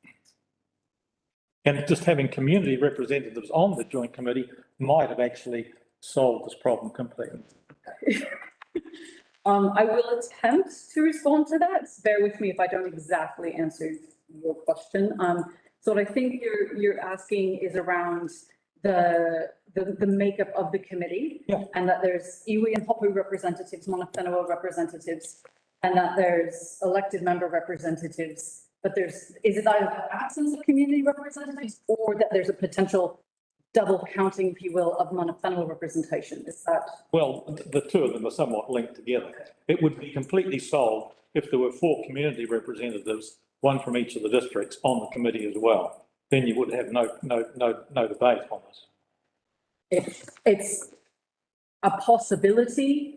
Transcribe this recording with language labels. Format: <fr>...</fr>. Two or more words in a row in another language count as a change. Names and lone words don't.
<en>And just having community representatives on the joint committee might have actually solved this problem completely. I will attempt to respond to that. Bear with me if I don't exactly answer your question. So what I think you're asking is around the makeup of the committee. Yeah. And that there's iwi and hopu representatives,</en> <mi>mana whenua</mi> <en>representatives, and that there's elected member representatives. But is it either the absence of community representatives or that there's a potential double counting, if you will, of</en> <mi>mana whenua</mi> <en>representation? Is that? Well, the two of them are somewhat linked together. It would be completely solved if there were 4 community representatives, one from each of the districts, on the committee as well. Then you would have no debate on this. It's a possibility.</en>